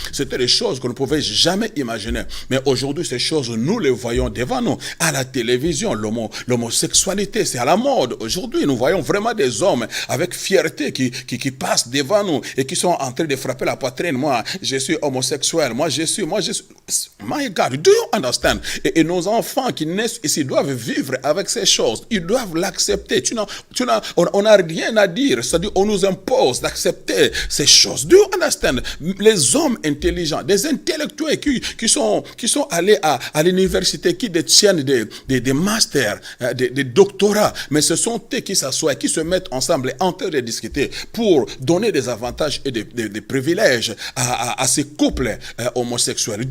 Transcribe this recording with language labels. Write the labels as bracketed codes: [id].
[fr] C'était des choses qu'on ne pouvait jamais imaginer. Mais aujourd'hui, ces choses, nous les voyons devant nous. À la télévision, l'homosexualité, c'est à la mode. Aujourd'hui, nous voyons vraiment des hommes avec fierté qui passent devant nous et qui sont en train de frapper la poitrine. Moi, je suis homosexuel. Moi, je suis. [en] My God, do you understand? [fr] Et nos enfants qui naissent ici doivent vivre avec ces choses. Ils doivent l'accepter. On n'a rien à dire. C'est-à-dire, on nous impose d'accepter ces choses. [en] Do you understand? [fr] Les hommes intelligents, des intellectuels qui sont allés à l'université, qui détiennent des masters, des doctorats, mais ce sont eux qui s'assoient, qui se mettent ensemble en train de discuter pour donner des avantages et des privilèges à ces couples homosexuels.